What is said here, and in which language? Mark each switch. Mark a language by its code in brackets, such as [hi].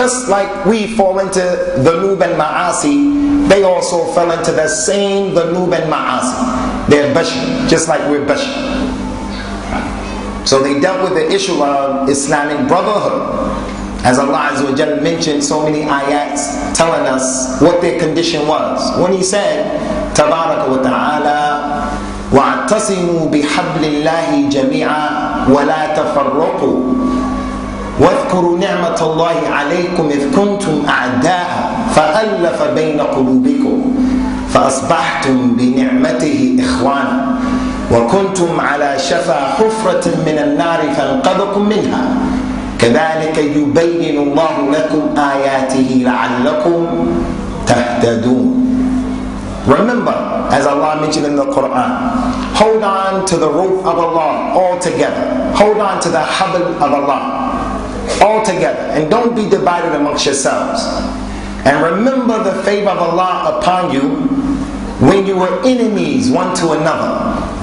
[en] Just like we fall into dhunub and ma'asi, they also fell into the same dhunub and ma'asi. They're bashar, just like we're bashar. So they dealt with the issue of Islamic brotherhood. As Allah Azza wa Jalla mentioned so many ayats telling us what their condition was. When He said, [ar] Tabaraka wa ta'ala, وَاعْتَصِمُوا بِحَبْلِ اللَّهِ جَمِيعًا وَلَا تَفَرَّقُوا وَاذْكُرُوا نِعْمَةَ اللَّهِ عَلَيْكُمْ إِذْ كُنْتُمْ أَعْدَاءً فَأَلَّفَ بَيْنَ قُلُوبِكُمْ فَأَصْبَحْتُمْ بِنِعْمَتِهِ إِخْوَانًا وَكُنْتُمْ عَلَى شَفَا حُفْرَةٍ مِّنَ النَّارِ فَانْقَذَكُمْ مِنْهَا كَذَلِكَ يُبَيِّنُ اللَّهُ لَكُمْ آيَاتِهِ لَعَلَّكُمْ تَهْتَدُونَ. [en] Remember, as Allah mentioned in the Quran, hold on to the rope of Allah all together. Hold on to the habl of Allah all together. And don't be divided amongst yourselves. And remember the favor of Allah upon you when you were enemies one to another.